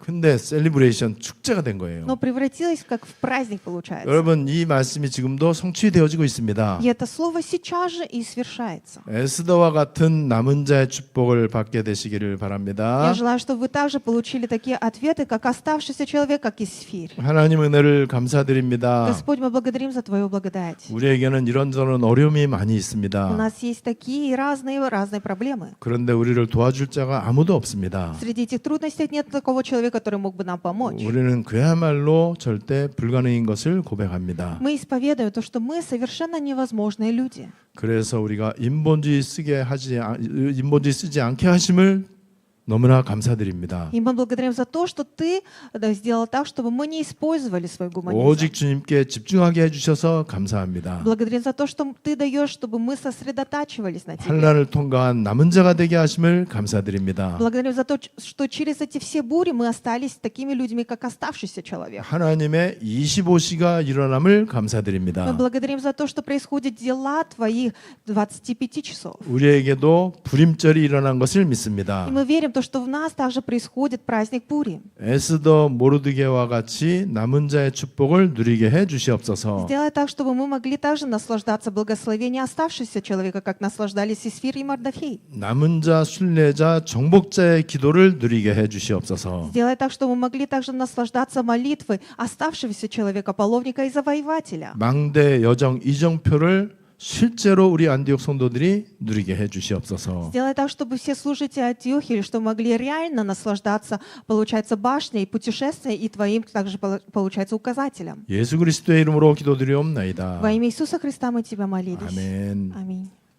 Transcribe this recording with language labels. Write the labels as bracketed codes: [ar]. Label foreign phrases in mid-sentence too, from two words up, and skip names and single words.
[ko] 근데 셀리브레이션 축제가 된 거예요. [ru] Но превратилось как в праздник, получается. [ko] 여러분 이 말씀이 지금도 성취되어지고 있습니다. [ru] И это слово сейчас же и свершается. [ko] 에스더와 같은 남은 자의 축복을 받게 되시기를 [ru] Я [ko] 바랍니다. [ru] желаю, чтобы вы также получили такие ответы, как оставшийся человек, как Исфирь. [ko] 하나님 은혜를 감사드립니다. [ru] Господь, мы благодарим за Твою благодать. [ko] 우리에게는 이런저런 어려움이 많이 [ru] У [ko] 있습니다. [ru] нас есть такие разные проблемы. [ko] 그런데 우리를 도와줄 자가 아무도 없습니다. [ru] Среди этих трудностей нет такого человека, который мог бы нам помочь. [ko] 우리는 그야말로 절대 불가능인 것을 고백합니다. [ru] Мы исповедуем то, что мы совершенно невозможные люди. [ko] 그래서 우리가 인본주의 쓰지 않게 하심을 너무나 감사드립니다. [ru] И мы благодарим за то, что ты сделал так, чтобы мы не использовали свой гуманизм. [ko] 오직 주님께 집중하게 해주셔서 감사합니다. [ru] Благодарим за то, что ты даешь, чтобы мы сосредотачивались на тебе. [ko] 환난을 통과한 남은 자가 되게 하심을 감사드립니다. [ru] Благодарим за то, что через эти все бури мы остались такими людьми, как оставшийся человек. [ko] 하나님의 25시가 일어남을 [ru] Мы [ko] 감사드립니다. [ru] благодарим за то, что происходят дела твоих 25 часов. [ko] 우리에게도 불임절이 일어난 것을 [ru] И [ko] 믿습니다. [ru] мы верим, то, что в нас также происходит праздник Пури. [ko] 에스더 모르드게와 같이 남은 자의 축복을 누리게 해 주시옵소서. [ru] Сделай так, чтобы мы могли также наслаждаться благословением оставшегося человека, как наслаждались Исфир и Мордофей. [ko] 남은 자, 순례자, 정복자의 기도를 누리게 해 주시옵소서. [ru] Сделай так, чтобы мы могли также наслаждаться молитвой оставшегося человека, половника и завоевателя. [ko] 망대 여정 이정표를 실제로 우리 안디옥 성도들이 누리게 해 주시옵소서. [ru] Сделай так, чтобы все служители Антиохии, что могли реально наслаждаться, получается, башней, путешествием и твоим также, получается, указателем. [ko] 예수 그리스도의 이름으로 기도드리옵나이다. [ru] Во имя Иисуса Христа мы тебя молились. [ko] 아멘. [ru] Аминь.